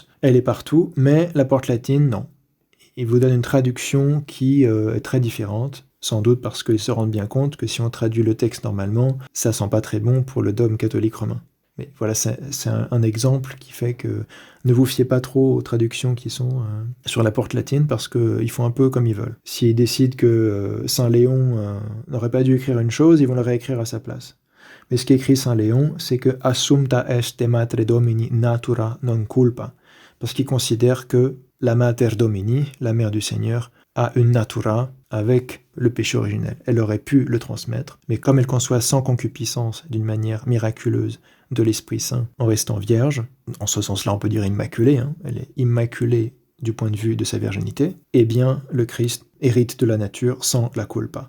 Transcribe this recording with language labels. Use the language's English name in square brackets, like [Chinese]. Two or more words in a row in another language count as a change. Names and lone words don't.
[French] Elle est partout, mais la porte latine, non. Il vous donne une traduction qui est très différente, sans doute parce qu'ils se rendent bien compte que si on traduit le texte normalement, ça sent pas très bon pour le dogme catholique romain. Mais voilà, c'est un exemple qui fait que ne vous fiez pas trop aux traductions qui sont sur la porte latine, parce qu'ils font un peu comme ils veulent. S'ils décident que Saint Léon n'aurait pas dû écrire une chose, ils vont le réécrire à sa place. Mais ce qu'écrit Saint Léon, c'est que « [Latin] Assumpta est Mater Domini natura non culpa », [French] parce qu'il considère que la [Latin] Mater Domini, [French] la Mère du Seigneur, a une natura avec le péché originel. Elle aurait pu le transmettre, mais comme elle conçoit sans concupiscence, d'une manière miraculeuse, de l'Esprit Saint en restant vierge, en ce sens-là on peut dire immaculée, elle est immaculée du point de vue de sa virginité, eh bien le Christ hérite de la nature sans la culpa.